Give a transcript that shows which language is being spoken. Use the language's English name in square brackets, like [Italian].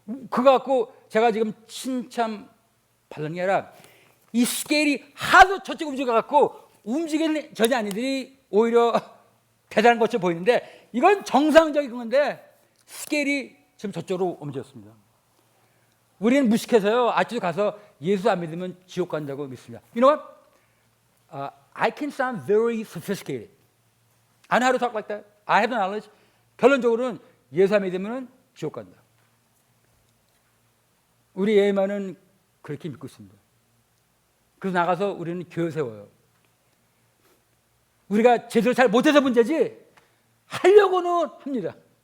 [Korean] 그거 갖고 제가 지금 칭찬 받는 게 아니라 이 스케일이 하도 저쪽 움직여갖고 움직이는 저자아니들이 오히려 대단한 것처럼 보이는데 이건 정상적인 건데 스케일이 지금 저쪽으로 옮겨졌습니다. 우리는 무식해서요 아직도 가서 예수 안 믿으면 지옥 간다고 믿습니다. [English] You know what? I can sound very sophisticated. I know how to talk like that. I have the knowledge. [Korean] 결론적으로는 예수 안 믿으면 지옥 간다. 우리 예만은 그렇게 믿고 있습니다. 그래서 나가서 우리는 교회 세워요. 우리가 제대로 잘 못해서 문제지 하려고는 합니다.